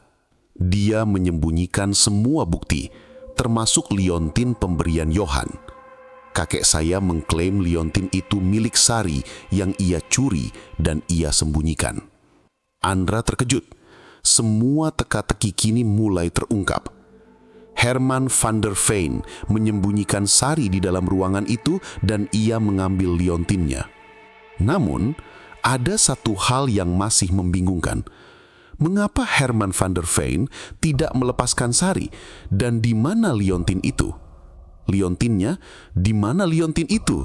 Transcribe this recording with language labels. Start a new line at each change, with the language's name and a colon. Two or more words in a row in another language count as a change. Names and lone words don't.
Indonesian: Dia menyembunyikan semua bukti, termasuk liontin pemberian Johan. Kakek saya mengklaim liontin itu milik Sari yang ia curi dan ia sembunyikan." Andra terkejut. Semua teka-teki kini mulai terungkap. Herman van der Veen menyembunyikan Sari di dalam ruangan itu dan ia mengambil liontinnya. Namun, ada satu hal yang masih membingungkan. Mengapa Herman van der Veen tidak melepaskan Sari, dan di mana liontin itu? Liontinnya? Di mana liontin itu?